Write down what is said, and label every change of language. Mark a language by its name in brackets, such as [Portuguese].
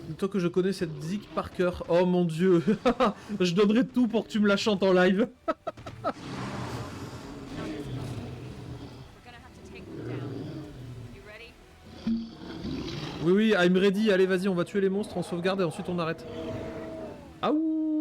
[French] Plutôt que je connais cette zik par cœur. Oh mon dieu. Je donnerais tout pour que tu me la chantes en live. [English] We're gonna have to take them down. You ready? [French] Oui, oui, [English] I'm ready. [French] Allez, vas-y, on va tuer les monstres, on sauvegarde et ensuite on arrête. Aouh.